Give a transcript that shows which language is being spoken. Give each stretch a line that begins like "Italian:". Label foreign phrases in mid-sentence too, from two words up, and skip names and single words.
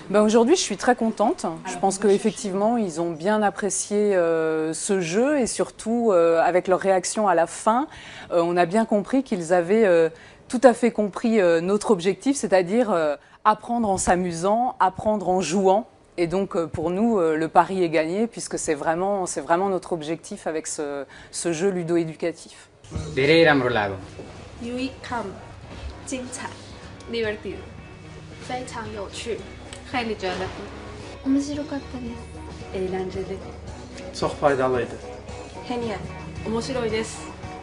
French: Ben aujourd'hui, je suis très contente. Je pense qu'effectivement, ils ont bien apprécié ce jeu et surtout, avec leur réaction à la fin, on a bien compris qu'ils avaient tout à fait compris notre objectif, c'est-à-dire apprendre en s'amusant, apprendre en jouant. Et donc, pour nous, le pari est gagné puisque c'est vraiment notre objectif avec ce jeu ludo-éducatif. Lago.
Chinese: 精彩 divertido 非常有趣
Persian: خیلی جالب بود
Chinese: 面白かったです eğlenceli
Turkish: Çok faydalıydı.
Japanese: genial 面白いです